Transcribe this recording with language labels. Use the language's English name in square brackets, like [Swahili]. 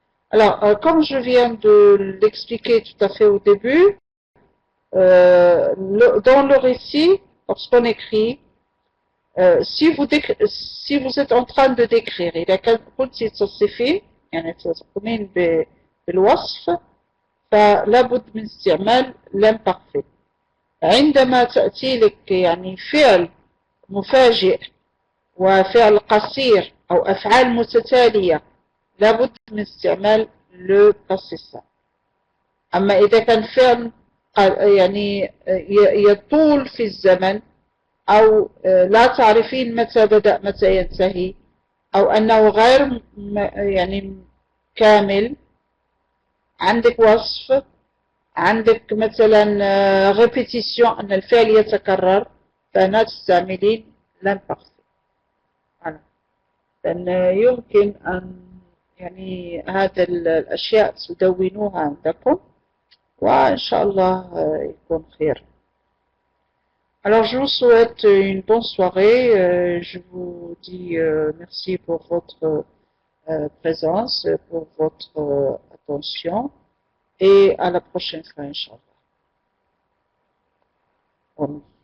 [French] Alors, comme je viens de l'expliquer tout à fait au début, dans le récit, lorsqu'on écrit, si vous êtes en train de décrire, [Arabic] إذا كنت تصفي يعني تقومين بالوصف [French] فلا بد من استعمال l'imparfait. [Arabic] عندما تأتي لك يعني فعل مفاجئ وفعل قصير أو أفعال متتالية لابد من استعمال [French] le passé simple. [Arabic] أما إذا كان فعل يعني يطول في الزمن أو لا تعرفين متى بدأ متى ينتهي أو أنه غير يعني كامل، عندك وصف، عندك مثلا répétition أن الفعل يتكرر، فهنا تستعملين l'imparfait. لأن يمكن أن يعني هذه الأشياء تدونوها عندكم وإن شاء الله يكون خير. [French] Alors je vous souhaite une bonne soirée, je vous dis merci pour votre présence, pour votre attention et à la prochaine fois, Inch'Allah.